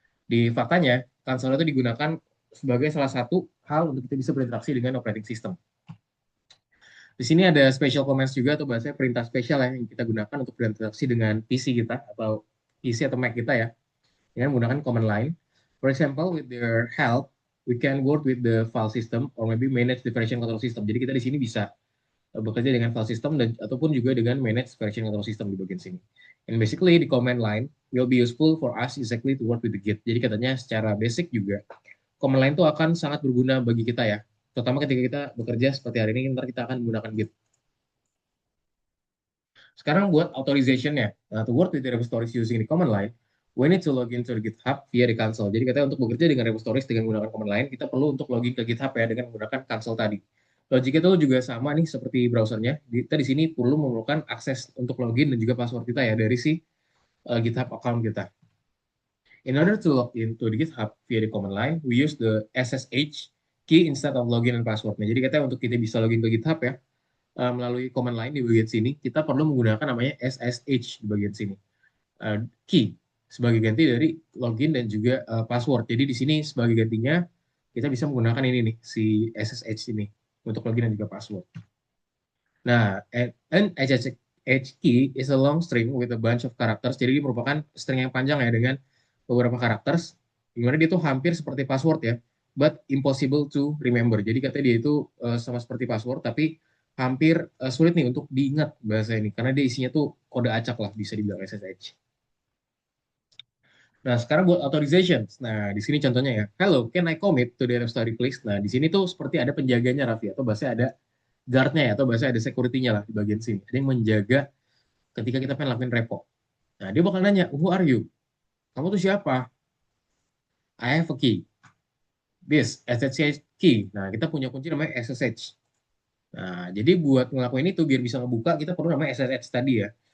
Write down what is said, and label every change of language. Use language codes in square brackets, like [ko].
[id] Di faktanya, console itu digunakan sebagai salah satu hal untuk kita bisa berinteraksi dengan operating system. Di sini ada special commands juga atau bahasanya perintah spesial yang kita gunakan untuk berinteraksi dengan PC kita atau PC atau Mac kita ya, dengan menggunakan command line. [en] For example, with their help, we can work with the file system or maybe manage the version control system. [id] Jadi kita di sini bisa bekerja dengan file system dan ataupun juga dengan manage version control system di bagian sini. [en] And basically the command line will be useful for us exactly to work with the Git. [id] Jadi katanya secara basic juga command line itu akan sangat berguna bagi kita ya. Terutama ketika kita bekerja seperti hari ini, ntar kita akan menggunakan Git. Sekarang buat authorization-nya. [en] Nah, to work with the repositories using the command line, we need to log into the GitHub via the console. [id] Jadi katanya untuk bekerja dengan repositories dengan menggunakan command line, kita perlu untuk login ke GitHub ya dengan menggunakan console tadi. Logik itu juga sama nih seperti browsernya. Kita di sini perlu memerlukan akses untuk login dan juga password kita ya dari si GitHub account kita. [en] In order to log into the GitHub via the command line, we use the SSH key instead of login and password. [id] Nah, jadi katanya untuk kita bisa login ke GitHub ya, melalui command line di bagian sini, kita perlu menggunakan namanya SSH di bagian sini. Key sebagai ganti dari login dan juga password. Jadi di sini sebagai gantinya kita bisa menggunakan ini nih, si SSH ini untuk login dan juga password. [en] Nah, an SSH key is a long string with a bunch of characters. [id] Jadi ini merupakan string yang panjang ya dengan beberapa characters. Dimana dia itu hampir seperti password ya, [en] but impossible to remember. [id] Jadi katanya dia itu sama seperti password, tapi hampir sulit nih untuk diingat bahasa ini karena dia isinya tuh kode acak lah bisa dibilang SSH. Nah, sekarang buat authorization. Nah, di sini contohnya ya. [en] Hello, can I commit to the repository please? [id] Nah, di sini tuh seperti ada penjaganya Raffi atau bahasa ada guard-nya ya atau bahasa ada security-nya lah di bagian sini. Ada yang menjaga ketika kita pengen lakuin repo. Nah, dia bakal nanya, [en] who are you? [id] Kamu tuh siapa? [en] I have a key. This SSH key. [id] Nah, kita punya kunci namanya SSH. Nah, jadi buat ngelakuin itu biar bisa ngebuka kita perlu namanya SSH tadi ya.